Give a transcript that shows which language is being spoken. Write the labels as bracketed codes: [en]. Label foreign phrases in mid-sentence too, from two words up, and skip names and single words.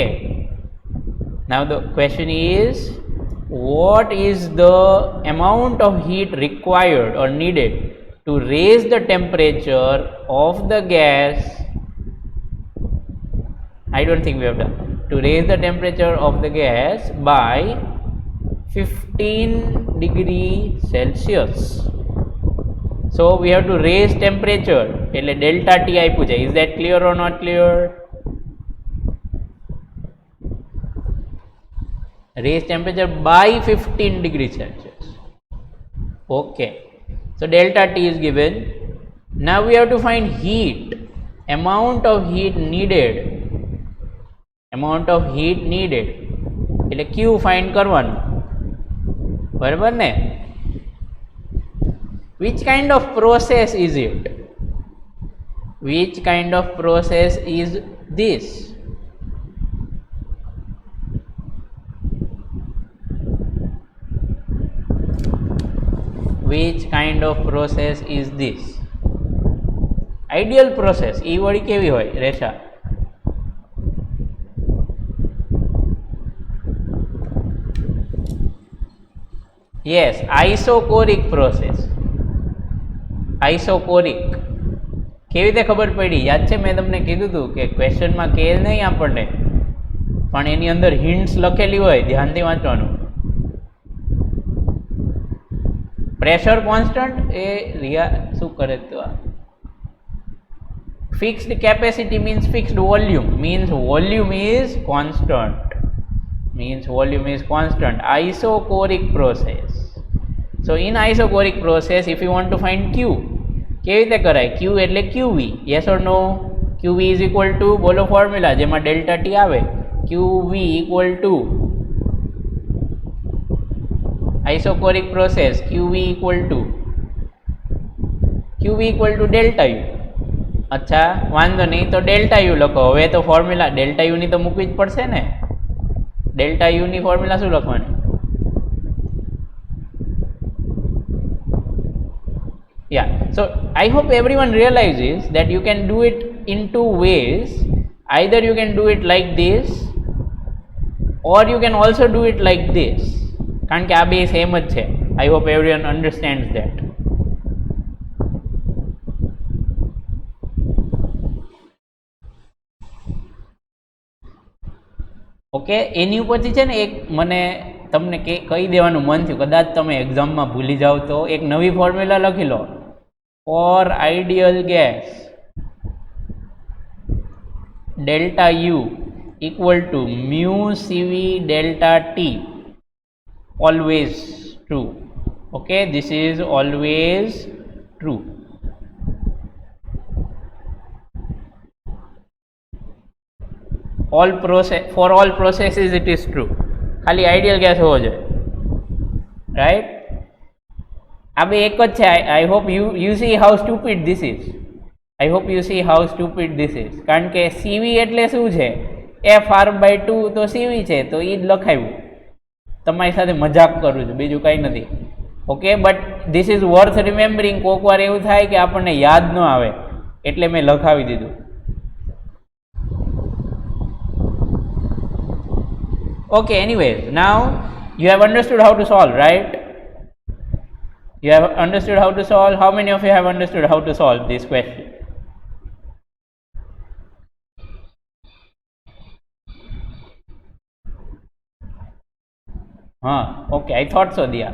[en] Now the question is, what is the amount of heat required or needed to raise the temperature of the gas? I don't think we have done. To raise the temperature of the gas by 15 degree Celsius. So we have to raise temperature. [gu] એટલે delta T આપ્યું છે. [en] Is that clear or not clear? Raise temperature by 15 degree Celsius. Okay. So delta T is given. Now we have to find heat. Amount of heat needed. Amount of heat needed. [gu] એટલે Q find કરવાનું. બરાબર ને? [en] Which kind of process is it? Which kind of process is this? Which kind of process is this? Ideal process. [gu] E વળી કેવી હોય રેશા? [en] Yes, isochoric process. Isochoric. [gu] કેવી રીતે ખબર પડી? યાદ છે મેં તમને કીધું હતું કે ક્વેશ્ચનમાં કેલ નહીં આપણને, પણ એની અંદર હિન્ટ્સ લખેલી હોય, ધ્યાનથી વાંચવાનું. [en] pressure constant [gu] એ રિયા શું કરે તો [en] fixed capacity means fixed volume, means volume is constant, means volume is constant. Isochoric process. So in isochoric process, if you want to find Q, [gu] કેવી રીતે કરાય? Q એટલે QV. [en] Yes or no? QV is equal to, [gu] બોલો ફોર્મ્યુલા જેમાં ડેલ્ટા T આવે. [en] QV equal to isochoric process. QV equal to delta U. [gu] અચ્છા વાંધો નહીં, તો ડેલ્ટા U લખો. હવે તો ફોર્મ્યુલા ડેલ્ટા U ની તો મૂકવી જ પડશે ને. ડેલ્ટા યુ ની ફોર્મ્યુલા શું લખવાની? [en] Yeah, so I hope everyone realizes that you can do it in two ways. Either you can do it like this or you can also do it like this. [gu] કારણ કે આ બે સેમ જ છે. [en] I hope everyone understands that. [gu] ઓકે, એની ઉપરથી છે ને એક મને તમને કહી દેવાનું મન થયું, કદાચ તમે એક્ઝામમાં ભૂલી જાઓ તો એક નવી ફોર્મ્યુલા લખી લો. [en] for ideal gas delta u equal to mu cv delta t, always true. Okay, this is always true. For all processes it is true. [gu] ખાલી આઈડિયલ ગેસ હોવો જોઈએ, રાઈટ? આ બે એક જ છે. [en] I hope you see how stupid this is. I hope you see how stupid this is. [gu] કારણ કે સીવી એટલે શું છે? FR/2 તો સીવી છે, તો એ જ લખાવ્યું. તમારી સાથે મજાક કરું છું, બીજું કંઈ નથી. ઓકે, [en] but this is worth remembering. [gu] કોઈક વાર એવું થાય કે આપણને યાદ ન આવે, એટલે મેં લખાવી દીધું. [en] Okay, anyways, now you have understood how to solve, right? You have understood how to solve. How many of you have understood how to solve this question? Okay, I thought so, Diya.